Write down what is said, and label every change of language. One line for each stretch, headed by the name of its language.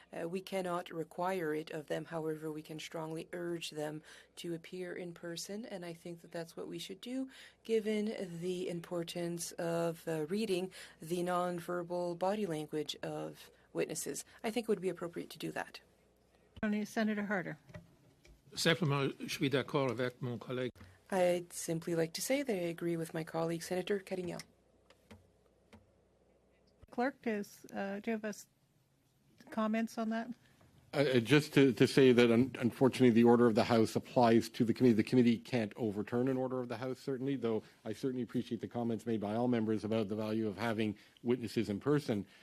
English: We cannot require it of them. However, we can strongly urge them to appear in person, and I think that that's what we should do, given the importance of reading the nonverbal body language of witnesses. I think it would be appropriate to do that. Senator Harder.
French: Simplement, je suis d'accord avec mon collègue.
English: I'd simply like to say that I agree with my colleague, Senator Carignan. Clerk, do you have comments on that? Just to say that unfortunately the order of the House applies to the committee. The committee can't overturn an order of the House, certainly, though I certainly appreciate the comments made by all members about the value of having witnesses in person.